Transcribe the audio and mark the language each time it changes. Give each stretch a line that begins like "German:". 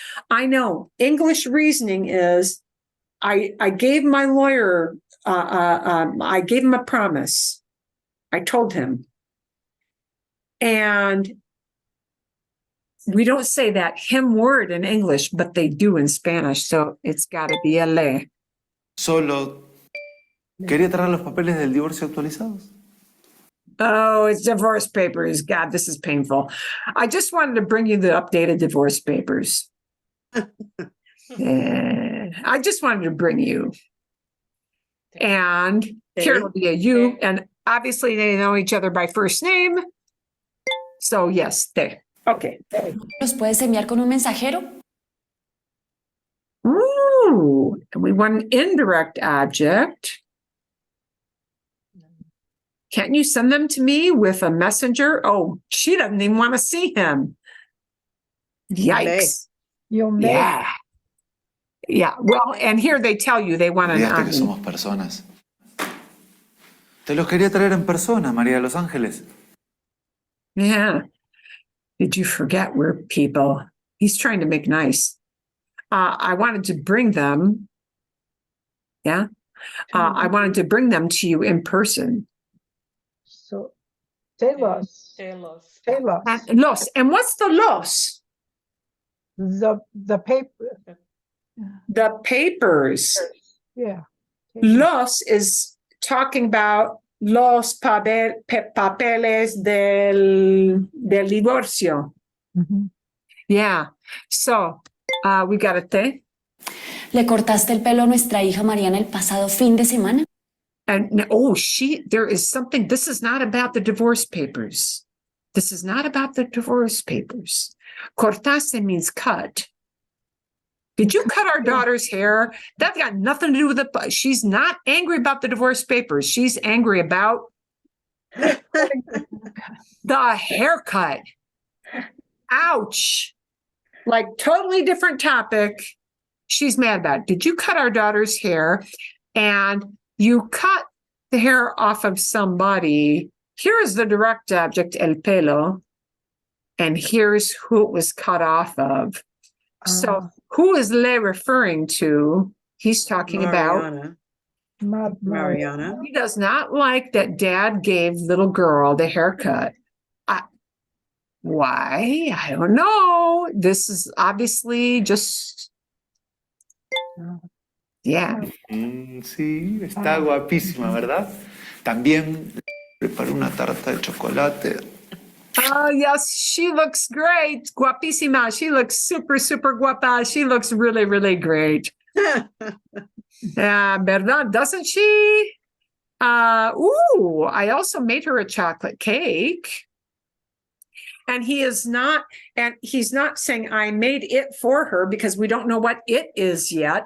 English: I know English reasoning is, I gave my lawyer, I gave him a promise. I told him. And we don't say that him word in English, but they do in Spanish. So it's got to be a le.
Spanish: Solo quería traer los papeles del divorcio actualizados.
English: Oh, it's divorce papers. God, this is painful. I just wanted to bring you the updated divorce papers. I just wanted to bring you. And here will be a you. And obviously they know each other by first name. So yes, they. Okay.
Spanish: ¿Los puedes enviar con un mensajero?
English: Ooh, and we want an indirect object. Can't you send them to me with a messenger? Oh, she doesn't even want to see him. Yikes. You may. Yeah. Yeah. Well, and here they tell you they want an
Spanish: Fíjate que ani. somos personas. Te los quería traer en persona, María de los Ángeles.
English: Yeah. Did you forget we're people? He's trying to make nice. I wanted to bring them. Yeah. I wanted to bring them to you in person. So tell us. Los. And what's the los? The paper. The papers. Yeah. Los is talking about
Spanish: los papeles del divorcio.
English: Mhm. Yeah. So we got a te.
Spanish: ¿Le cortaste el pelo a nuestra hija Mariana el pasado fin de semana?
English: And there is something. This is not about the divorce papers. This is not about the divorce papers. Cortaste means cut. Did you cut our daughter's hair? That's got nothing to do with it. She's not angry about the divorce papers. She's angry about the haircut. Ouch. Like totally different topic. She's mad about it. Did you cut our daughter's hair? And you cut the hair off of somebody. Here is the direct object, el pelo. And here's who it was cut off of. So who is Le referring to? He's talking about Mariana. he does not like that dad gave little girl the haircut. Why? I don't know. This is obviously just, yeah.
Spanish: Sí, está guapísima, ¿verdad? También preparé una tarta de chocolate.
English: Oh, yes, she looks great. Guapísima. She looks super, super guapa. She looks really, really great. ¿Verdad? Doesn't she? I also made her a chocolate cake. And he's not saying I made it for her because we don't know what it is yet.